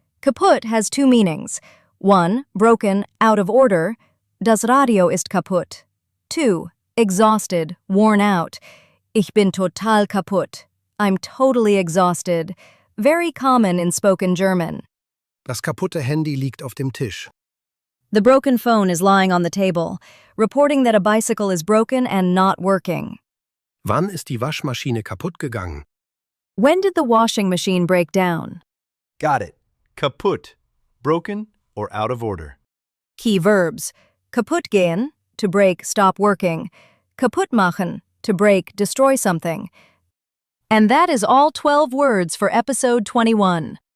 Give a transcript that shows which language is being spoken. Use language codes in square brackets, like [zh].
[en] Kaputt has two meanings. 1. Broken, out of order. [de] Das Radio ist kaputt. [en] 2. Exhausted, worn out. [de] Ich bin total kaputt. [en] I'm totally exhausted. Very common in spoken German. [de] Das kaputte Handy liegt auf dem Tisch. [en] The broken phone is lying on the table, reporting that a bicycle is broken and not working. [de] Wann ist die Waschmaschine kaputt gegangen? [en] When did the washing machine break down? Got it. Kaputt. Broken or out of order. Key verbs. Kaputt gehen, to break, stop working. Kaputt machen, to break, destroy something. And that is all 12 words for episode 21.